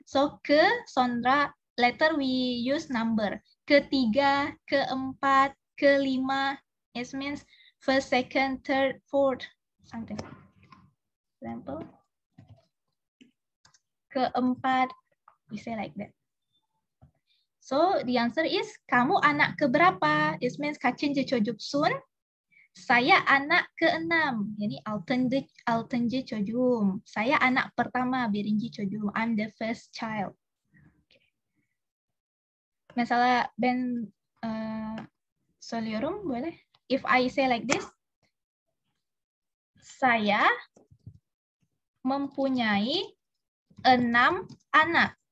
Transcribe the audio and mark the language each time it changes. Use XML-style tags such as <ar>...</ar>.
<en>So ke, Sondra, later we use number.</en> <id>Ketiga, keempat, kelima,</id> <en>it means first, second, third, fourth, something. Example. Keempat, we say like that. So the answer is,</en> <id>kamu anak keberapa?</id> <en>It means</en> <tr>kaçıncı çocuksun?</tr> <id>Saya anak keenam.</id> <tr>Yani altıncı çocuğum.</tr> <id>Saya anak pertama,</id> <tr>birinci çocuğum.</tr> <en>I'm the first child. Okay.</en> <tr>Mesela ben söylüyorum</tr> <en>boleh? If I say like this,</en> <id>saya mempunyai 6 anak.</id>